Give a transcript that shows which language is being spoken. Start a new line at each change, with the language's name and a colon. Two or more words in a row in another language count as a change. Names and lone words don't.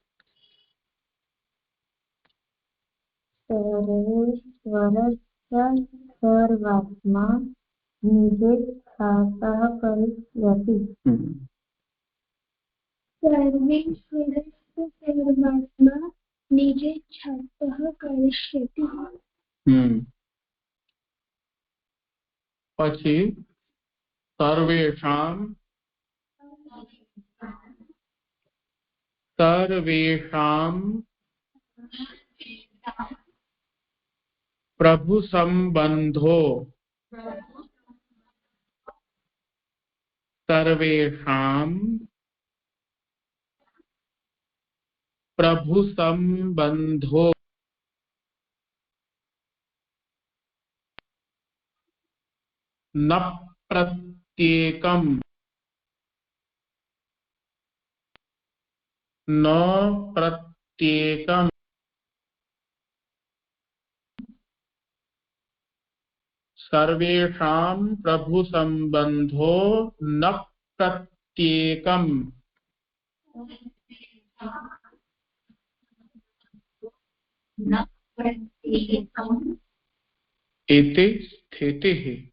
Sanskrit: सर्वेश्वरश्च सर्वात्मा निजेच्छातः करिष्यति। सर्वेश्वरश्च सर्वात्मा निजेच्छातः करिष्यति। પછી सर्वेषां प्रभु संबंधो सर्वेषां प्रभु संबंधो न प्रत्येकम सर्वेषां प्रभु संबंधो न प्रत्येकम इति स्थितिः।